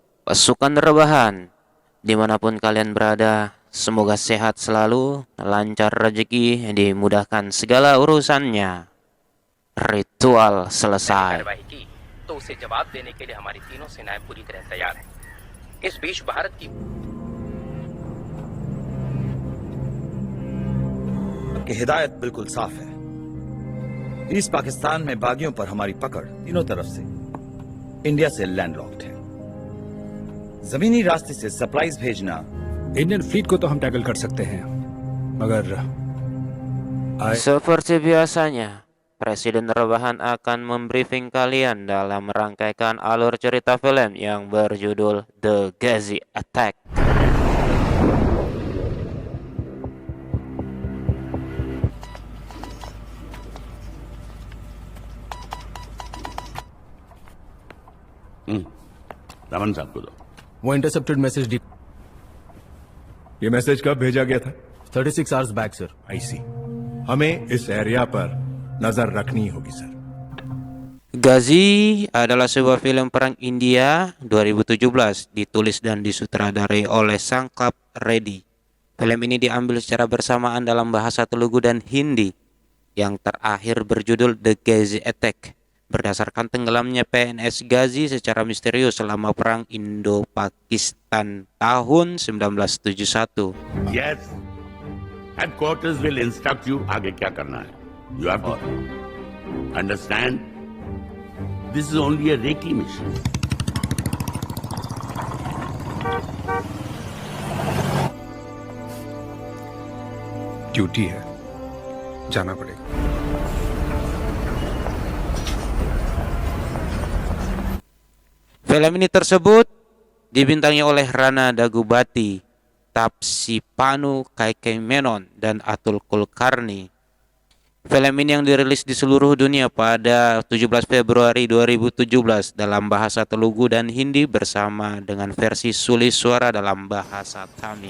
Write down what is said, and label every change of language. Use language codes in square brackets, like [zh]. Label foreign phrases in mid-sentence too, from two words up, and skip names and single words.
[id] Pasukan rebahan, dimanapun kalian berada, semoga sehat selalu, lancar rezeki, dimudahkan segala urusannya. Ritual selesai. [hi] कार्रवाई की तो उसे जवाब देने के लिए हमारी तीनों सेनाएं पूरी तरह तैयार हैं। इस बीच भारत की हिदायत बिल्कुल साफ है। ईस्ट पाकिस्तान में बागियों पर हमारी पकड़ तीनों तरफ से इंडिया से लैंडलॉक्ड है। जमीनी रास्ते से सप्लाईज भेजना [en] Indian fleet [hi] को तो हम टैकल कर सकते हैं, मगर [id] Seperti biasanya, Presiden Rebahan akan membriefing kalian dalam merangkaikan alur cerita film yang berjudul The Ghazi Attack. [hi] रमन साहब को दो। [en] वो intercepted message D [hi] ये मैसेज कब भेजा गया था? [en] 36 hours back sir. [hi] आईसी हमें इस एरिया पर नजर रखनी होगी सर। [id] Ghazi adalah sebuah film perang India 2017, ditulis dan disutradarai oleh Sankap Reddy. Film ini diambil secara bersamaan dalam bahasa Telugu dan Hindi, yang terakhir berjudul The Ghazi Attack, berdasarkan tenggelamnya PNS Ghazi secara misterius selama perang Indo-Pakistan tahun 1971. [en] Yes, headquarters will instruct you [hi] आगे क्या करना है. [en] You have to understand. This is only a Reiki mission. [hi] ड्यूटी है, जाना पड़ेगा। [id] Film ini tersebut dibintangi oleh Rana Dagubati, Tapsipanu Kaikaimenon, dan Atul Kulkarni. Film ini yang dirilis di seluruh dunia pada 17 Februari 2017 dalam bahasa Telugu dan Hindi bersama dengan versi sulis suara dalam bahasa Tamil.